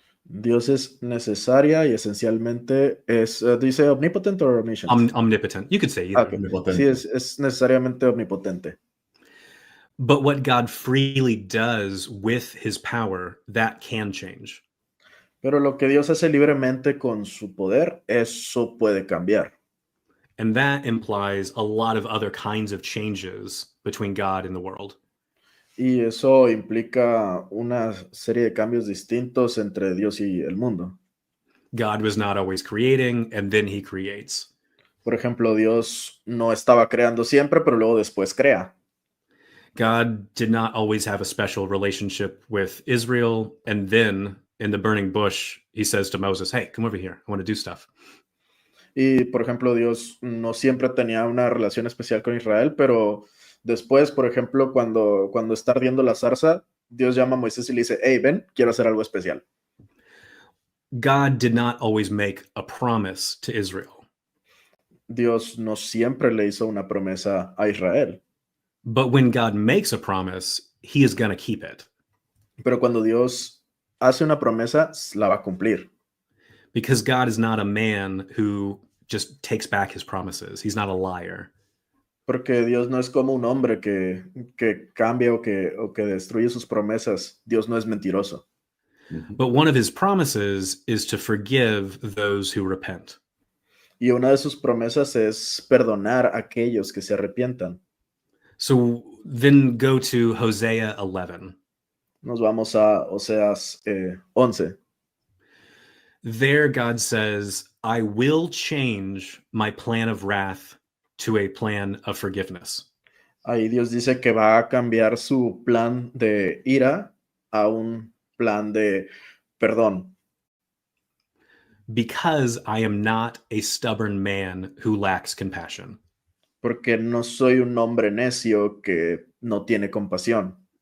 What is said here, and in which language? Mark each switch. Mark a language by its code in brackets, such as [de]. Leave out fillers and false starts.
[es] Dios es necesaria y esencialmente es, ¿dice omnipotent o omniscient? [en] Omnipotent. You could say either. [es] Ok. Sí, es necesariamente omnipotente. [en] But what God freely does with his power, that can change. [es] Pero lo que Dios hace libremente con su poder, eso puede cambiar. [en] And that implies a lot of other kinds of changes between God and the world. [es] Y eso implica una serie de cambios distintos entre Dios y el mundo. [en] God was not always creating, and then he creates. [es] Por ejemplo, Dios no estaba creando siempre, pero luego después crea. [en] God did not always have a special relationship with Israel, and then in the burning bush, he says to Moses, "Hey, come over here. I want to do stuff." [es] Y, por ejemplo, Dios no siempre tenía una relación especial con Israel, pero después, por ejemplo, cuando está ardiendo la zarza, Dios llama a Moisés y le dice, hey, ven, quiero hacer algo especial. [en] God did not always make a promise to Israel. [es] Dios no siempre le hizo una promesa a Israel. [en] But when God makes a promise, he is going to keep it. [es] Pero cuando Dios hace una promesa, la va a cumplir. [en] Because God is not a man who just takes back his promises. He's not a liar. [es] Porque Dios no es como un hombre que cambia o que destruye sus promesas. Dios no es mentiroso. [en] But one of his promises is to forgive those who repent. [es] Y una de sus promesas es perdonar a aquellos que se arrepientan. [en] So then go to Hosea 11. [es] Nos vamos a Oseas 11. [en] There God says, I will change my plan of wrath to a plan of forgiveness. [es] Ahí Dios dice que va a cambiar su plan de ira a un plan de perdón. [en] Because I am not a stubborn man who lacks compassion. [es] Porque no soy un hombre necio que no tiene compasión.